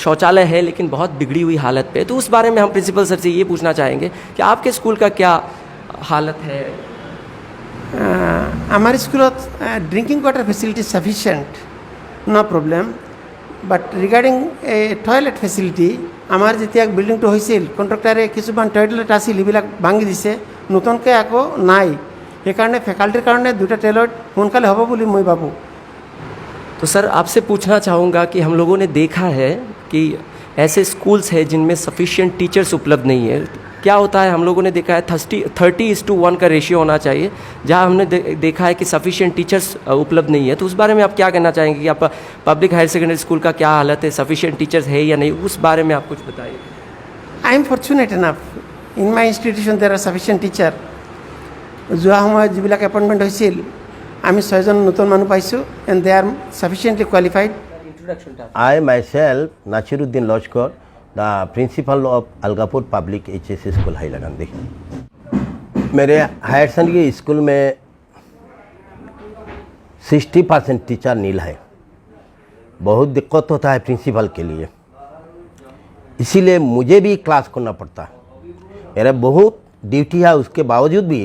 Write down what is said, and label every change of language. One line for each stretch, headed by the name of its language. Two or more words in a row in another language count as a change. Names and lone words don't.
Hindi: शौचालय है लेकिन बहुत बिगड़ी हुई हालत पे। तो उस बारे में हम प्रिंसिपल सर से ये पूछना चाहेंगे कि आपके स्कूल का क्या हालत है। हमारे स्कूल
English: drinking water facility sufficient no problem but regarding toilet facility
Assamese: আমাৰ যেতিয়া बिल्डिंगটো হৈছিল কন্ট্রাক্টৰে কিছুমান টয়লেট আছিল এইবিলাক ভাঙি দিছে নতুনকৈ আকৌ নাই সেইকাৰণে ফেকাল্টিৰ কাৰণে দুটা টয়লেট সোনকালে হ'ব বুলি মই ভাবো।
Hindi: तो सर आपसे पूछना चाहूँगा कि हम लोगों ने देखा है कि ऐसे स्कूल्स हैं जिनमें
English: sufficient teachers
Hindi: उपलब्ध नहीं है। क्या होता है, हम लोगों ने देखा है 30:1 का रेशियो होना चाहिए, जहाँ हमने देखा है कि
English: sufficient teachers
Hindi: उपलब्ध नहीं है। तो उस बारे में आप क्या कहना चाहेंगे कि आप
English: public higher secondary school
Hindi: का क्या हालत है,
English: sufficient teachers
Hindi: है या नहीं, उस बारे में आप कुछ बताइए।
English: I am fortunate enough in my institution there are sufficient teacher.
Assamese: যোৱা সময়ত যিবিলাক এপইণ্টমেণ্ট হৈছিল আমি 6জন নতুন মানুহ পাইছোঁ
English: and they are sufficiently qualified. I myself, Nachiruddin Lojkar, the principal of Algapur Public HSC School,
Hindi: हैलाकंदी। मेरे
English: higher secondary school
Hindi: में 60% टीचर नील है। बहुत दिक्कत होता है प्रिंसिपल के लिए, इसीलिए मुझे भी क्लास करना पड़ता है। मेरा बहुत ड्यूटी है, उसके बावजूद भी।